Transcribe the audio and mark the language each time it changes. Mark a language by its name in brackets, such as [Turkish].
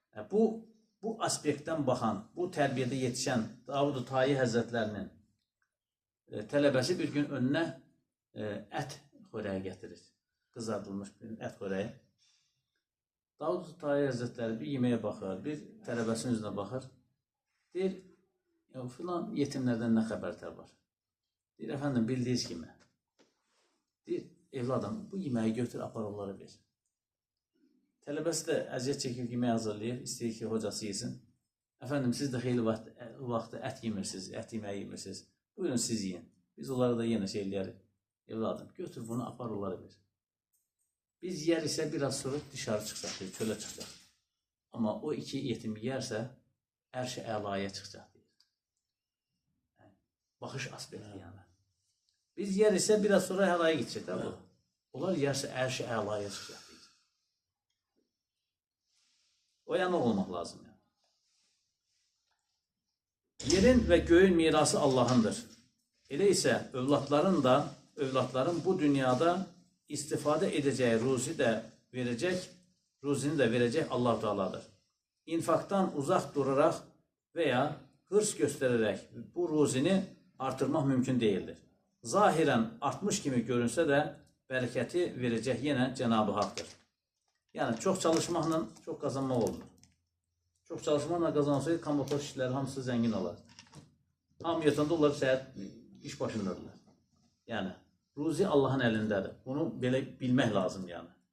[Azerbaijani] Bu aspektdən baxan, bu tərbiyədə yetişən Davud-u Tayi Həzrətlərinin tələbəsi bir gün önünə ət xörəyi gətirir. Qızardılmış bir ət xörəyi. Davud-u Tayi Həzrətləri bir yeməyə baxır, bir tələbəsinin üzünə baxır. Deyir, filan yetimlərdən nə xəbərtər var? Deyir, əfəndim, bildiyiniz kimi. Deyir, evladım, bu yeməyi götür, apar onlara ver. Tələbəsi də əziyyət çəkir, yemək hazırlayır, istəyir ki, hocası yesin. Əfəndim, siz də xeyli vaxtı ət yemirsiniz, ət yeməyi yemirsiniz. Buyurun, siz yiyin. Biz onlara da yenə şey eləyərik. Evladım, götür bunu, apar onlara ver. Biz yer isə biraz sonra dışarı çıxacaq, çölə çıxacaq. Amma o iki yetimi yersə, ərş-i əlaya çıxacaq. Baxış aspekti yəni. Biz yer isə biraz sonra həlaya gidəcək. Onlar yersə ərş-i əlaya çıxacaq. O yana olmaq lazım. Yerin və göyün mirası Allahındır. Elə isə övladların bu dünyada istifadə edəcəyi ruzi də [Turkish] verecek, ruzini de verecek Allah-u Teala'dır. İnfaktan uzak durarak veya hırs göstererek bu ruzini artırmak mümkün değildir. Zahiren artmış gibi görünse de bereketi verecek yine Cenab-ı Hak'tır. Yani çok çalışmakla çok kazanmak olur. Çok çalışmakla kazansaydı kamuoyu kişiler hamısı zengin olar. [Azerbaijani] Hamı yatanda onlar səhət iş başındadırlar. Yani ruzi Allah'ın elindədir. Bunu belə bilmək lazım yani.